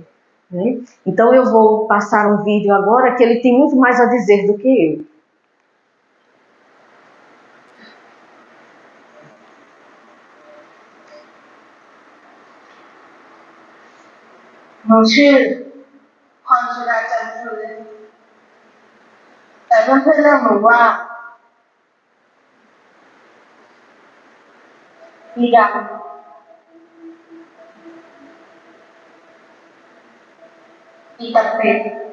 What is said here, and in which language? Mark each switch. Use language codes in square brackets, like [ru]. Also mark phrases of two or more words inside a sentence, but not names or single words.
[pt] Né? Então, eu vou passar um vídeo agora que ele tem muito mais a dizer do que eu. [th] Não ชื่อพรสุดาจันทร์พื้นแต่เพื่อนๆเริ่มรู้ว่า อีดำอีตะเป็ด